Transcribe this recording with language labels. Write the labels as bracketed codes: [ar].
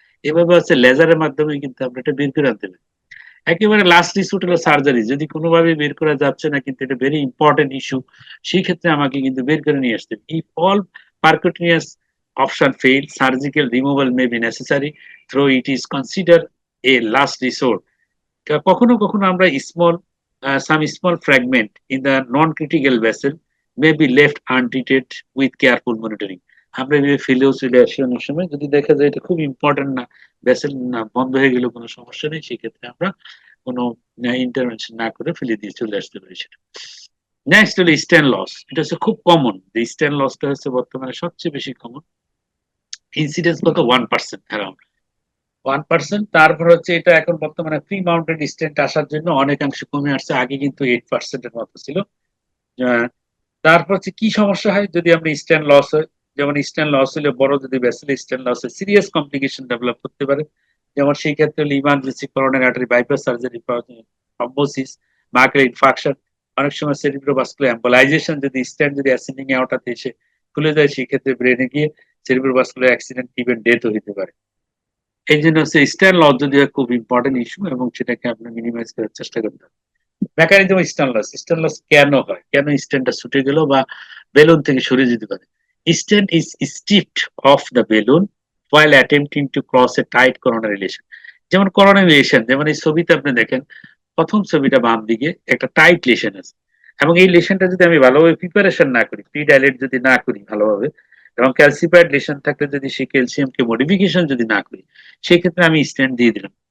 [bn] এভাবে হচ্ছে লেজারের মাধ্যমে কিন্তু আমরা এটা বের করে আনতে পারি। একেবারে লাস্ট রিসোর্ট হলো সার্জারি, যদি কোনোভাবে বের করা যাচ্ছে না কিন্তু এটা ভেরি ইম্পর্টেন্ট ইস্যু, সেই ক্ষেত্রে আমাকে কিন্তু বের করে নিয়ে আসতে হবে। [en] If all percutaneous option fail, surgical removal may be necessary, through it is consider a last resort. [bn] কখনো কখনো আমরা [en] some small fragment in the non-critical vessel may be left untreated with careful monitoring. [bn] আমরা এভাবে ফেলেও চলে আসি অনেক সময়, যদি দেখা যায় এটা খুব ইম্পর্টেন্ট না, ভেসেল না বন্ধ হয়ে গেলে কোনো সমস্যা নেই, সেক্ষেত্রে আমরা কোনো ইন্টারভেনশন না করে ফেলে দিয়ে চলে আসতে পারি সেটা। নেক্সট হলো স্ট্যান লস। এটা হচ্ছে খুব কমন, যে স্ট্যান লসটা হচ্ছে বর্তমানে সবচেয়ে বেশি কমন। ইনসিডেন্স কত, 1% অ্যারাউন্ড 1%। তারপর হচ্ছে এটা এখন বর্তমানে প্রি মাউন্টেড স্ট্যান্ড আসার জন্য অনেকাংশে কমে আসছে, আগে কিন্তু 8% এর মতো ছিল। তারপর হচ্ছে কি সমস্যা হয় যদি আমরা স্ট্যান্ড লস হয়, যেমন স্ট্যান্ড লস হলে বড় যদি ভেসেল স্ট্যান্ড লস হয়, সিরিয়াস কমপ্লিকেশন ডেভেলপ করতে পারে। যেমন সেই ক্ষেত্রে emergency coronary artery bypass surgery, thrombosis, মার্কের ইনফাকশন, অনেক সময় সেরিব্রোভাস্কুলার এম্বোলাইজেশন, যদি স্ট্যান্ড যদি অ্যাসেন্ডিং আউটাতে এসে খুলে যায়, সেই ক্ষেত্রে ব্রেনে গিয়ে সেরিব্রোভাস্কুলার অ্যাক্সিডেন্ট, ইভেন ডেথও হতে পারে। এই জন্য হচ্ছে স্ট্যান্ড লস যদি খুব ইম্পর্টেন্ট ইস্যু, এবং সেটাকে আপনার মিনিমাইজ করার চেষ্টা করতে হবে। মেকানিজম স্ট্যান্ড লস কেন হয়, কেন স্ট্যান্ডটা ছুটে গেল বা বেলুন থেকে সরে যেতে পারে। [en] Stent is stripped off the balloon while attempting to cross a tight coronary lesion. [bn] যেমন coronary lesion, যেমন এই ছবিতে আপনি দেখেন, প্রথম ছবিটা বাম দিকে একটা টাইট লেশন আছে, এবং এই লেশনটা যদি আমি ভালোভাবে প্রিপারেশন না করি, প্রি ডাইলেট যদি না করি ভালোভাবে, এবং ক্যালসিফাইড লেশন থাকলে যদি সেই ক্যালসিয়ামকে মডিফিকেশন যদি না করি, সেই ক্ষেত্রে আমি স্টেন্ট দিয়ে দিলাম।